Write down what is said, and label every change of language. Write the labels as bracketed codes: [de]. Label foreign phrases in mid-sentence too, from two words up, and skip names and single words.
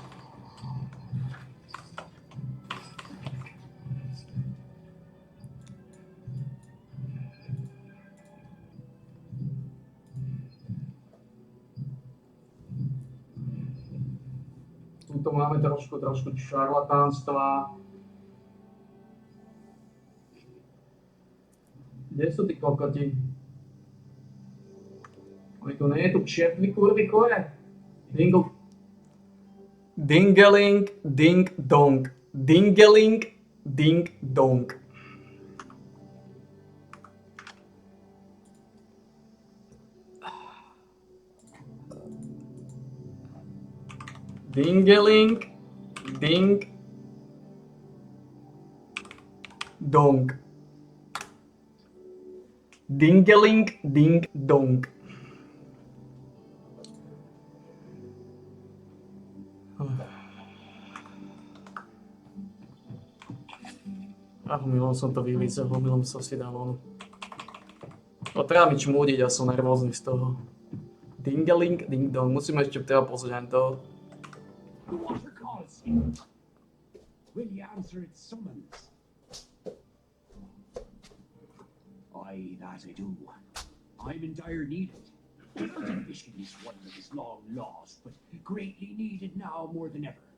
[sk] Tuto máme trošku šarlatánstva. Kde sú tí kokoti? Oni tu nie je tu kšeft, vy kurvy kore. Dingle. Dingeling, ding, dong. Dingeling, ding, dong. Dingeling, ding, dong. Dingeling, ding, dong. Omylom som to vylízol, omylom som si dal onu. No treba mi čmúdiť, ja som nervózny z toho. Dingeling, ding, dong. Musíme ešte teda pozrieť to. [en] The water calls you. Will you answer its summons? Aye, that I do. I'm in dire need of it. Mountain fishing is one that is long lost, but greatly needed now more than ever.